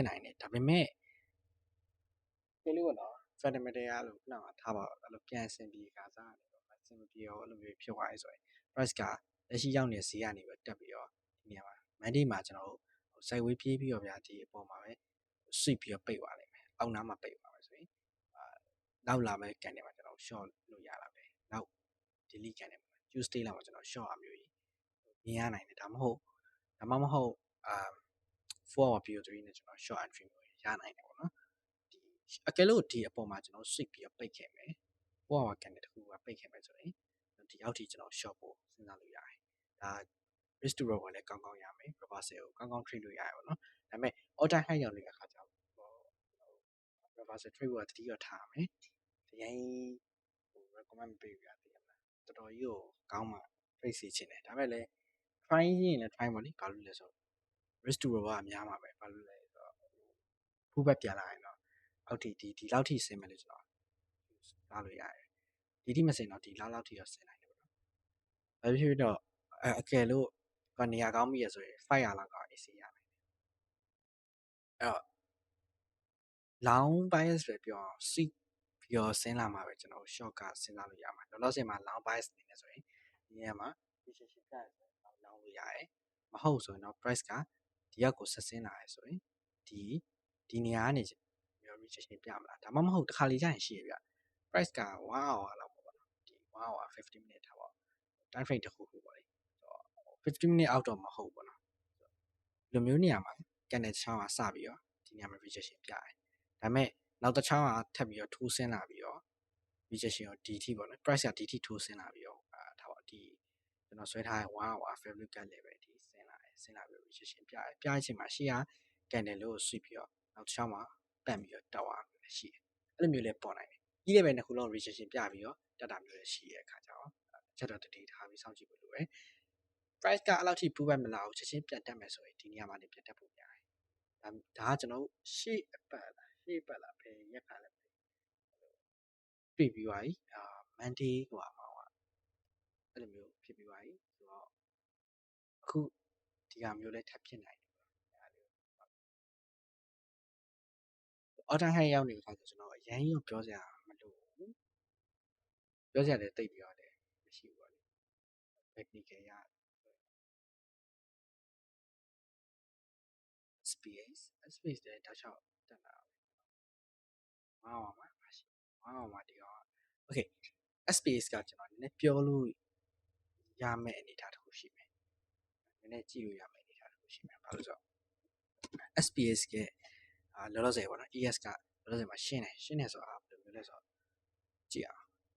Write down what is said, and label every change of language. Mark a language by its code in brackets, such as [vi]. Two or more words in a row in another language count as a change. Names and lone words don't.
[my] နိုင်တယ်။ဒါပေမဲ့ဒီလိုပေါ့နော် fundamental ကလို့ခုနကထားပါအဲ့လိုပြန်ဆင်ပြီးကစားနေတော့အဆင်မပြေတော့အဲ့လိုမျိုးဖြစ်သွားရဲဆိုရင် price ကလက်ရှိရောက်နေတဲ့ဈေးကနေပဲတက်ပြီးတော့ဒီနေရာမှာ Monday မှာကျွန်တော်တို့ sideways ပြေးပြီးတော့ဗျာဒီအပေါ်မှာပဲ sweep ပြီးတော့ပိတ်သွားလိမ့်မယ်။အောက်နားမှာပိတ်သွားမယ်ဆိုရင်နောက်လာမဲ့ကန်တွေမှာကျွန်တော် short လို့ရတာပဲ။နောက် daily ကန်တွေမှာ Tuesday လောက်မှာကျွန်တော် short အမျိုးကြီးမြင်ရနိုင်တယ်။ဒါမှမဟုတ် 4 hour PO3 နဲ့ကျွန်တော် [en] short entry [my] မျိုးရနိုင်တယ်ပေါ့နော်။ဒီအကယ်လို့ဒီအပေါ်မှာကျွန်တော် sweep ပြီးတော့ပိတ်ခဲ့မယ်။ 4 hour ကန်တွေတစ်ခုကပိတ်ခဲ့မယ်ဆိုရင်ဒီအောက်ထိကျွန်တော် short ဖို့စဉ်းစားလို့ရတယ်။ဒါ [en] risk to reward [my] လည်းကောင်းကောင်းရမယ်။ reversal ကိုကောင်းကောင်း trade လို့ရတယ်ပေါ့နော်။ဒါပေမဲ့ [en] all time high [my] ရောက်နေတဲ့အခါကျတော့ [en] reversal trade [my] ကိုတတိယထားရမယ်။အရင်recommend မပေးဘူးရသေးတယ်မလား။တော်တော်ကြီးကိုကောင်းမှ trade စီချင်တယ်။ဒါပေမဲ့လည်း try ရင်လည်း try ပါလိ။ဘာလို့လဲဆိုတော့ [en] risk to reward [my] ကများမှာပဲ။ဘာလို့လဲဆိုတော့ဖူးဘက်ပြန်လာရင်တော့အောက်ထိဒီလောက်ထိဆင်းမယ်လို့ကျွန်တော်သားလို့ရတယ်။ဒီထိမဆင်တော့ဒီလောက်ထိတော့ဆင်နိုင်တယ်ပေါ့နော်။ဘာဖြစ်ဖြစ်တော့အကယ်လို့နေရာကောင်းပြီရဆိုရင်500လောက်က AC ရမယ်။အဲ့တော့ [en] long bias [my] ပဲပြောအောင် seek ပြီးတော့ဆင်းလာမှာပဲကျွန်တော် short က စဉ်းစားလို့ရမှာ။လောလောဆယ်မှာ [en] long bias [my] နေနေဆိုရင်ဒီနေရာမှာ position ပြရဆိုရင်long လို့ရတယ်။မဟုတ်ဆိုရင်တော့ price ကဒီရောက်ကိုဆက်ဆင်းလာရဲဆိုရင်ဒီနေရာကနေမျိုး rejection ပြမလား။ဒါမှမဟုတ်တစ်ခါလေကြာရင်ရှိရပြ။ price က1 hour လောက်ပေါ့နော်။ဒီ1 hour 50 minute ထားပေါ့။ [en] time frame [my] တစ်ခုခုပေါ့လေ။50 minute အောက်တော့မဟုတ်ပေါ့နော်။ဒီလိုမျိုးနေရာမှာ candle ချောင်းကစပြီးတော့ဒီနေရာမှာ rejection ပြတယ်။ဒါပေမဲ့နောက်တစ်ချောင်းကထပ်ပြီးတော့ထိုးဆင်းလာပြီး တော့ rejection ကိုဒီထိပေါ့နော် price ကဒီထိထိုးဆင်းလာပြီးတော့ထားပါဒီကျွန်တော်ဆွဲထားတဲ့1 hour [en] favorite cut level [my] ဒီဆင်းလာပြီး rejection ပြတယ်။ပြတဲ့အ ချိန်မှာရှေ့က candle လို့ sweep ပြီးတော့နောက်တစ်ချောင်းမှာပတ်ပြီးတော့တက်သွားတာမျိုးရှိတယ်။အဲ့လိုမျိုးလည်းပေါ်နိုင်တယ်။ကြီးလည်းပဲ နှစ်ခုလုံး rejection ပြပြီးတော့တက်တာမျိုးလည်းရှိတဲ့အခါကျတော့ချက်တော့တတိထားပြီးစောင့်ကြည့်ဖို့လိုတယ်။ price ကအဲ့လောက်ထိ pullback မလာဘူးချက်ချင်းပြန်တက်မယ်ဆိုရင်ဒီနေရာမှာနေပြန်တက်ဖို့များတယ်။ဒါကကျွန်တော်ရှေ့အပတ်လားဘယ်ရက်ခါလဲတွေ့ပြီးသွားပြီMonday ဟိုမှာအဲ့လိုမျိုးဖြစ်ပြီးသွားပြီဆိုတော့အခုဒီဟာမျိုးလည်းထပ်ဖြစ်နိုင်တယ်ပေါ့နော် ။ [en] all time high [my] ရောက်နေတဲ့အခါကျကျွန်တော်အရင်ရောပြောစရာမလိုဘူးပြောစရာလည်းတိတ်ပြီးတော့လည်းမရှိဘူးပေါ့လေ technical ရ space လည်းတောက်လျှောက်တက်လာတယ်။1 hour မှာရှိ1 hour မှာဒီတော့ okay space ကကျွန်တော်နည်းနည်းပြောလို့ရမယ့်အနေအထားတစ်ခုရှိမယ်။နည်းနည်းကြည့်လို့ရမယ့်အနေအထားတစ်ခုရှိမယ်။ဘာလို့ဆိုတော့ SPS ကလောလောဆယ်ပေါ့နော် ES ကလောလောဆယ်မှာရှင်းတယ်ဆိုတာဘယ်လိုမျိုးလဲဆိုတော့ကြည့်အောင်